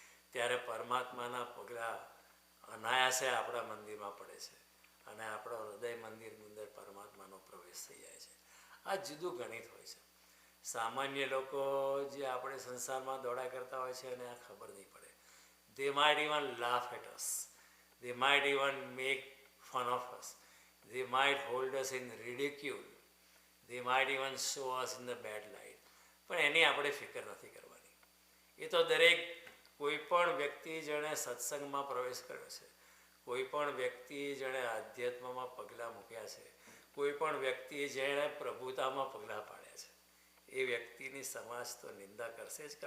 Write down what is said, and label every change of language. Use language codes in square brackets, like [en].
[gu] ત્યારે પરમાત્માના પગલાં અનાયાસે આપણા મંદિરમાં પડે છે અને આપણો હૃદય મંદિરની અંદર પરમાત્માનો પ્રવેશ થઈ જાય છે. આ જુદું ગણિત હોય છે. સામાન્ય લોકો જે આપણે સંસારમાં દોડા કરતા હોય છે એને આ ખબર નહીં પડે. [en] They might even laugh at us. They might even make fun of us. They might hold us in ridicule. They might even show us in the bad light. [gu] પણ એની આપણે ફિકર નથી કરવાની. એ તો દરેક કોઈ પણ વ્યક્તિ જેણે સત્સંગમાં પ્રવેશ કર્યો છે, કોઈ પણ વ્યક્તિ જેણે આધ્યાત્મમાં પગલાં મૂક્યા છે, કોઈ પણ વ્યક્તિ જેણે પ્રભુતામાં પગલાં પાડ્યા છે, એ વ્યક્તિની સમાજ તો નિંદા કરશે જ.